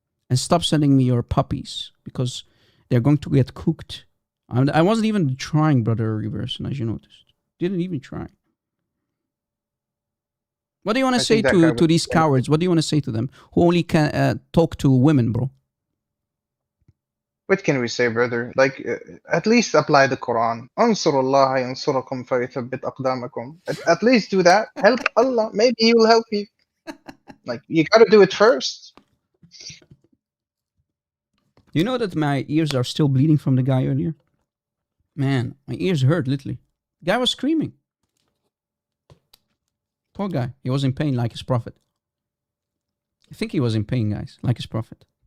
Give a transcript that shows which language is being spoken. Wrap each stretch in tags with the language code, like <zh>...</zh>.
<en>And stop sending me your puppies because they're going to get cooked. I wasn't even trying, Brother Reverse, as you noticed. Didn't even try. What do you want to say to these cowards? What do you want to say to them who only can talk to women, bro? What can we say, brother? Like, at least apply the Quran.</en> <ar>أنصروا الله ينصركم فيثبت أقدامكم.</ar> <en>At least do that. Help Allah. Maybe He will help you. Like, you got to do it first. You know that my ears are still bleeding from the guy earlier? Man, my ears hurt, literally. The guy was screaming. Poor guy. He was in pain like his prophet. I think he was in pain, guys, like his prophet.</en>